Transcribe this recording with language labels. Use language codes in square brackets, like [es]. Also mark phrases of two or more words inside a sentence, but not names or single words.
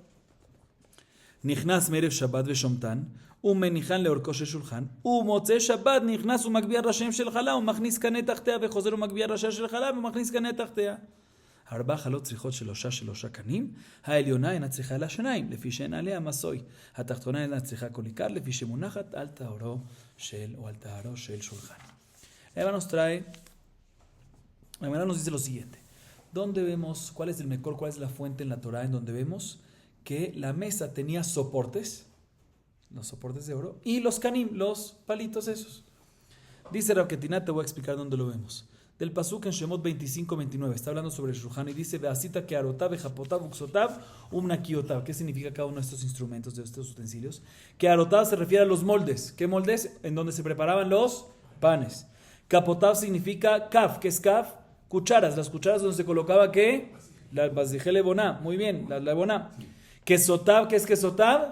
[he] נכנס מערב שבת ושומתן, ומניחן לאורכו של שולחן, ומוצא שבת נכנס ומגביה ראשיהם של חלה, ומכניס קנה תחתיה, וחוזר ומגביה ראשיה של חלה, ומכניס קנה תחתיה. 4 חלות צריכות שלושה קנים, העליונה אינה צריכה אלא 2, לפי שאין עליה מסוי. התחתונה אינה צריכה כל עיקר, לפי שמונחת על טהרו של שולחן. [es] Eva nos dice lo siguiente: ¿dónde vemos cuál es el mejor, cuál es la fuente en la Torah en donde vemos que la mesa tenía soportes, los soportes de oro, y los kanim, los palitos esos? Dice Rav Ketina, te voy a explicar dónde lo vemos. Del pasuk en Shemot 25-29, está hablando sobre el Shulchan y dice: [he] ועשית קערתיו וכפתיו וקשותיו ומנקיותיו. [es] ¿Qué significa cada uno de estos instrumentos, de estos utensilios? Ke'arotav se refiere a los moldes. ¿Qué moldes? En donde se preparaban los panes. Kapotav significa kaf. ¿Qué es kaf? Cucharas. Las cucharas donde se colocaba ¿qué? La basijel boná. Muy bien, la boná. Kesotav, ¿qué es kesotav?